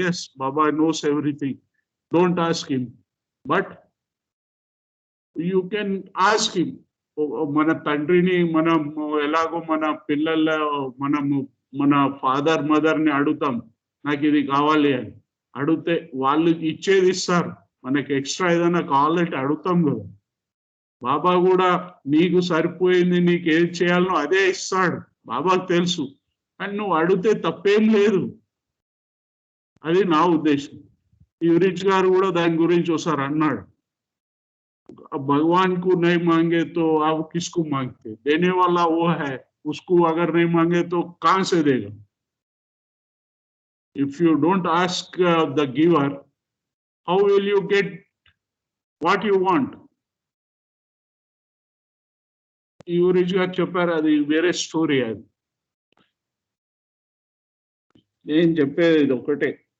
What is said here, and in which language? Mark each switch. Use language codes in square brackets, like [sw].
[en] Yes, Baba knows everything. Don't ask him, but you can ask him. [te] Mana tandrini manam elago mana pillalla mana father mother ni adutam, నాకు ఇది కావాలి అని అడిగితే వాళ్ళు ఇచ్చేది ఇస్తారు. మనకి ఎక్స్ట్రా ఏదైనా కావాలంటే అడుగుతాం కదా. బాబా కూడా నీకు సరిపోయింది, నీకు ఏది చేయాలనో అదే ఇస్తాడు. బాబాకు తెలుసు, కానీ నువ్వు అడిగితే తప్పేం లేదు. అది నా ఉద్దేశం. యువరిచ్ గారు కూడా దాని గురించి ఒకసారి అన్నాడు, [hi] భగవాన్ కు నై మాంగే తో ఆప్ కిస్కు మాంగతే, దేనే వాలా वो है, उसको अगर नहीं मांगे तो कहां से देगा? [en] If you don't ask the giver, how will you get what you want? [te] యువరిచ్ గారు చెప్పారు, అది వేరే స్టోరీ. అది నేను చెప్పేది ఒకటే.